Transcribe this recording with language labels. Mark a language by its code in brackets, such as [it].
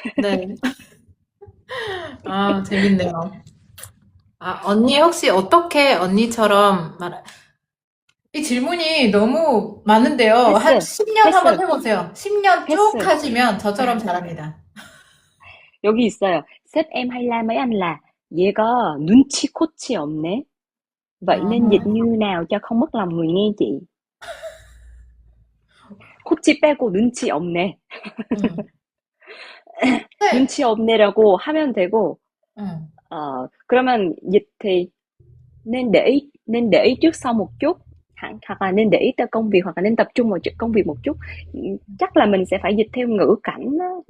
[ko] 네. 재밌네요. 언니 혹시 어떻게 언니처럼 이 질문이 너무 많은데요. 한 패스, 10년 한번 패스, 해보세요. 10년 쭉 패스. 하시면 저처럼 잘합니다. 여기 있어요. [vi] Sếp em hay la mấy anh là [ko] 얘가 눈치 코치 없네. [vi] Vậy nên dịch 아, như nào cho không mất lòng người nghe chị? [ko] 코치 빼고 눈치 없네. 음. 네. 눈치 없네라고 하면 되고, 음. 그러면 [vi] dịch thì nên để ý trước sau một chút, hoặc là nên để ý tới công việc, hoặc là nên tập trung vào công việc một chút. Chắc là mình sẽ phải dịch theo ngữ cảnh á.